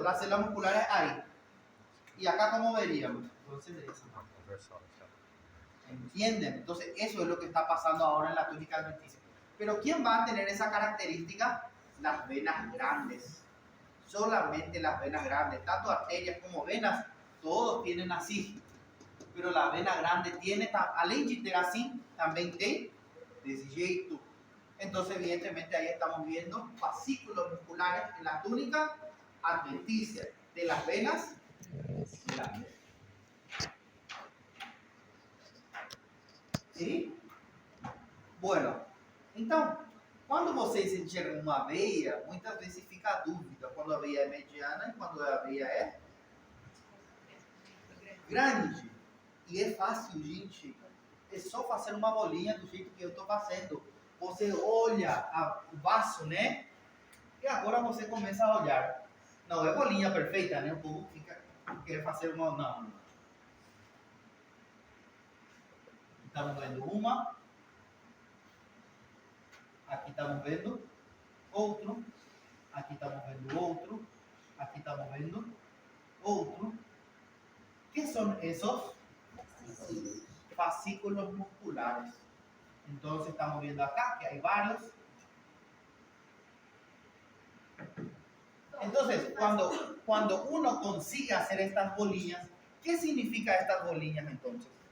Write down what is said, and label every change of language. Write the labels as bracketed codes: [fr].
[es] Las células musculares ahí. Y acá, ¿cómo veríamos? Entonces, de esa manera. ¿Entienden? Entonces, eso es lo que está pasando ahora en la túnica adventicia. Pero ¿quién va a tener esa característica? Las venas grandes. Solamente las venas grandes. Tanto arterias como venas, todos tienen así. Pero la vena grande tiene, [pt] além de ter assim, também tem desse jeito. [es] Entonces, evidentemente, ahí estamos viendo fascículos musculares en la túnica adventicia de las venas grandes. ¿Sí? [pt] Bueno, então, quando vocês enxergam uma veia, muitas vezes fica a dúvida quando a veia é mediana e quando a veia é grande. E é fácil, gente. É só fazer uma bolinha do jeito que eu estou fazendo. Você olha o vaso, né? E agora você começa a olhar. Não é bolinha perfeita, né? O povo fica quer fazer uma. Não. Estamos vendo uma. Aqui estamos vendo outro, aqui estamos vendo outro, aqui estamos vendo outro. [es] ¿Qué son esos? Fascículos musculares. Entonces estamos viendo acá que hay varios. Entonces, cuando uno consigue hacer estas bolillas, ¿qué significa estas bolillas entonces?